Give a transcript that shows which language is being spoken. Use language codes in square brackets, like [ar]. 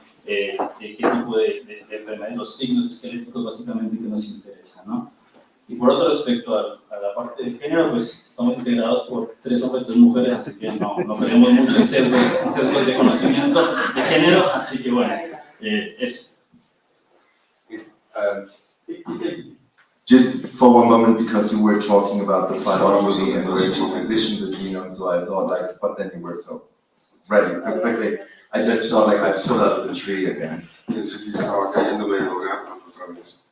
[es] Qué tipo de enfermedades, los signos esqueléticos básicamente que nos interesan, ¿no? Y por otro, respecto a la parte de género, pues estamos integrados por 3 hombres y 3 mujeres, así que no creemos mucho en sesgos de conocimiento de género, así que bueno, eso. [en] Just for one moment, because you were talking about the phylogeny and where to position the genome, so I thought like, but then you were so ready so quickly. I just felt like I pulled out of the tree again. [es] Pensé que estaba cayéndome de un árbol otra vez.